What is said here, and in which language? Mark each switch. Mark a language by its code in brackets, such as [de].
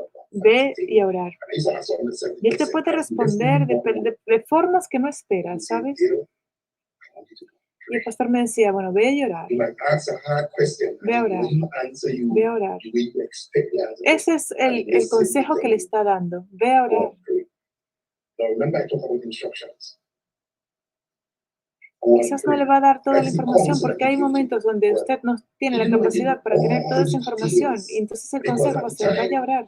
[es] Ve y a orar. Y él te puede responder de formas que no esperas, ¿sabes? Y el pastor me decía, bueno, ve a llorar. Ve a orar. Ve a orar. Ese es el consejo que le está dando. Ve a orar. [en] Now remember, I talk about instructions. [es] Quizás no le va a dar toda la información porque hay momentos donde usted no tiene la capacidad para tener toda esa información y entonces el consejo va a ser, vaya a orar.